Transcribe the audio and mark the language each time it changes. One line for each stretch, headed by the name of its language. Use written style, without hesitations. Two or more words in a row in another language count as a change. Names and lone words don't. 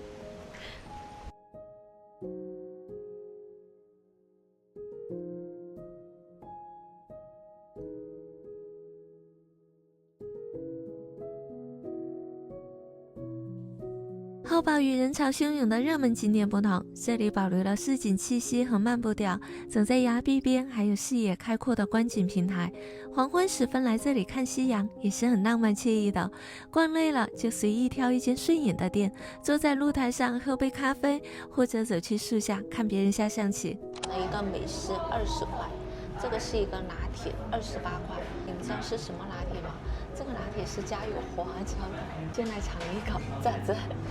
Chinese: 後堡與人潮洶湧的熱門景點不同，這裡保留了市井氣息和漫步調。走在崖壁邊，還有視野開闊的觀景平台。黃昏時分來這裡看夕陽，也是很浪漫愜意的。逛累了就隨意挑一間順眼的店，坐在露台上喝杯咖啡，或者走去樹下看別人下象棋。一個美式20塊，這個是一個拿鐵28塊。你們知道是什麼拿鐵嗎？這個拿鐵是加有花椒的，先來嘗一口，這樣子。